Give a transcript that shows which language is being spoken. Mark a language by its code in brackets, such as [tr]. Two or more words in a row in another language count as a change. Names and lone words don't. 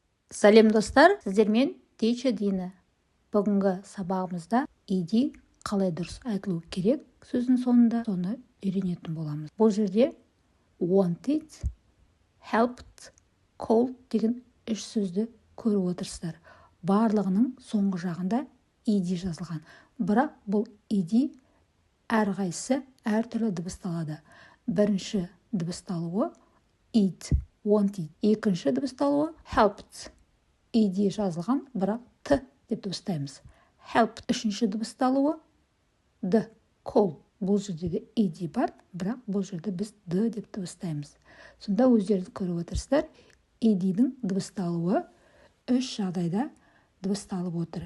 [kk] Сәлем достар, сіздермен Teacher Dina. Бүгінгі сабағымызда иди қалай дұрыс айтылу керек сөздің соңында соны үйренетін боламыз. Бұл жерде [en] wanted, helped, called [kk] деген үш сөзді көріп отырсыздар. Барлығының соңғы жағында иди жазылған. Бірақ бұл иди әрқайсысы әртүрлі дыбысталады. Бірінші дыбысталуы [en] it, wanted. [kk] Екінші дыбысталуы helped. иди жазылған, бірақ т деп дыбыстаймыз. Help. Үшінші дыбысталуы д, call. Бұл жерде де иди бар, бірақ бұл жерде біз д деп дыбыстаймыз. Сонда өздеріңіз көріп отырсыздар, идидің дыбысталуы үш жағдайда дыбысталып отыр.